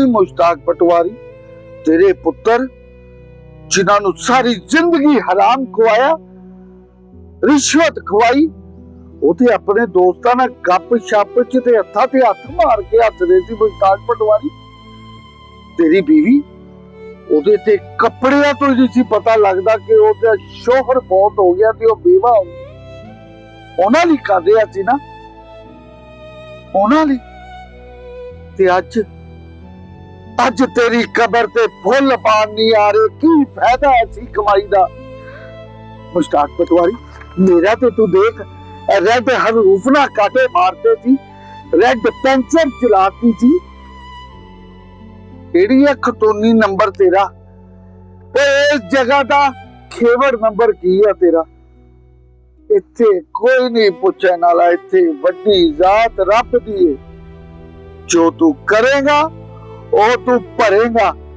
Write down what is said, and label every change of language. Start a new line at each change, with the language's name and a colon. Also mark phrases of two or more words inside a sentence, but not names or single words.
Punjabi: ਮੁਸ਼ਤਾਕ ਪਟਵਾਰੀ, ਤੇਰੇ ਪੁੱਤਰ ਜਿਨ੍ਹਾਂ ਨੂੰ ਸਾਰੀ ਜ਼ਿੰਦਗੀ ਹਰਾਮ ਖੁਆਇਆ, ਰਿਸ਼ਵਤ ਖੁਆਈ, ਉਤੇ ਅਪਣੇ ਦੋਸਤਾਂ ਨਾਲ ਗੱਪ ਸ਼ੱਪ ਚ ਤੇ ਹੱਥਾਂ ਤੇ ਹੱਥ ਮਾਰ ਕੇ ਹੱਸਦੇ ਸੀ। ਮੁਸ਼ਤਾਕ ਪਟਵਾਰੀ, ਤੇਰੀ ਬੀਵੀ ਉਹਦੇ ਤੇ ਕੱਪੜਿਆਂ ਤੋਂ ਹੀ ਸੀ ਪਤਾ ਲੱਗਦਾ ਕਿ ਉਹਦਾ ਸ਼ੋਹਰ ਬਹੁਤ ਹੋ ਗਿਆ ਤੇ ਉਹ ਬੇਵਾ ਹੋ ਗਈ। ਉਹਨਾਂ ਲਈ ਕਰ ਰਿਹਾ ਸੀ ਨਾ, ਉਹਨਾਂ ਲਈ। ਤੇ ਅੱਜ ਤੇਰੀ ਕਬਰ ਤੇ ਫੁੱਲ ਪਾਣ ਨਹੀਂ ਆ ਰਹੇ। ਕੀ ਫਾਇਦਾ ਐਸੀ ਕਮਾਈ ਦਾ? ਮੁਸ਼ਤਾਕ ਪਟਵਾਰੀ, ਮੇਰਾ ਤੇ ਤੂੰ ਦੇਖ, ਰੈਡ ਹਰੂਫ ਨਾ ਕਾਟੇ ਮਾਰਦੇ ਸੀ,
English: red pencil
Punjabi: ਚਲਾਤੀ ਸੀ। ਖਤੌਨੀ ਨੰਬਰ ਤੇਰਾ, ਇਸ ਜਗ੍ਹਾ ਕਾ ਖੇਵੜ ਨੰਬਰ ਕੀ ਹੈ ਤੇਰਾ? ਇੱਥੇ ਕੋਈ ਨਹੀਂ ਪੁੱਛਣੇ ਵਾਲਾ। ਇੱਥੇ ਵੱਡੀ ਜ਼ਾਤ ਰੱਬ ਦੀ ਹੈ। ਜੋ ਤੂ ਕਰੇਗਾ ਵੋ ਤੂ ਭਰੇਗਾ।